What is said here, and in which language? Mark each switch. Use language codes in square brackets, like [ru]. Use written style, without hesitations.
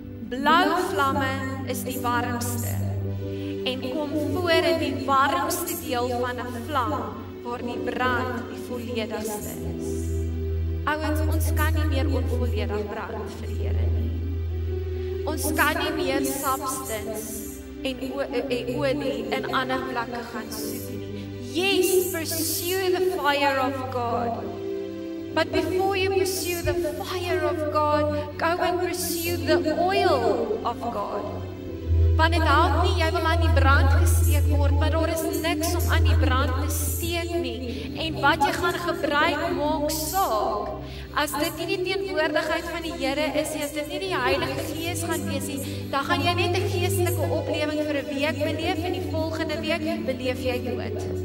[af] Blou vlamme is die warmste en kom voor in die warmste deel van 'n vlam waar die brand die volledigste is. Ouens, ons kan nie meer onvolledig brand vir die Here nie. Ons kan nie meer substance en olie in ander plekke gaan soek nie. [en] Yes, pursue the fire of God. But before you pursue the fire of God, go and pursue the oil of God. [af] Want dit help nie, jy wil aan die brand gesteek word, maar daar is niks om aan die brand te steek nie. En wat jy gaan gebruik, maak saak. As dit nie die teenwoordigheid van die Here is nie, as dit nie die Heilige Gees gaan wees nie, dan gaan jy net 'n geestelike oplewing vir 'n week beleef en die volgende week beleef jy dood.